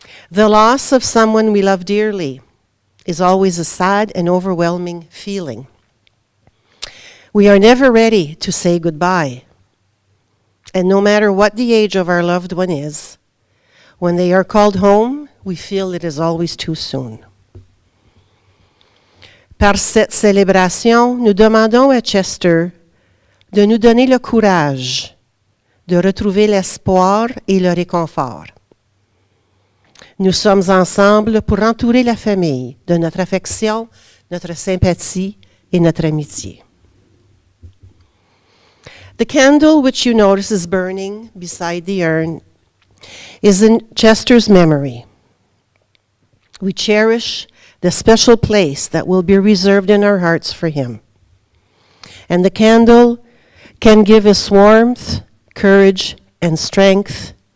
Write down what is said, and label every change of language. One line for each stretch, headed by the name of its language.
English: The loss of someone we love dearly is always a sad and overwhelming feeling. We are never ready to say goodbye. And no matter what the age of our loved one is, when they are called home, we feel it is always too soon.
French: Par cette célébration, nous demandons à Chester de nous donner le courage de retrouver l'espoir et le réconfort. Nous sommes ensemble pour entourer la famille de notre affection, notre sympathie et notre amitié.
English: The candle which you notice is burning beside the urn is in Chester's memory. We cherish the special place that will be reserved in our hearts for him. And the candle can give us warmth, courage, and strength.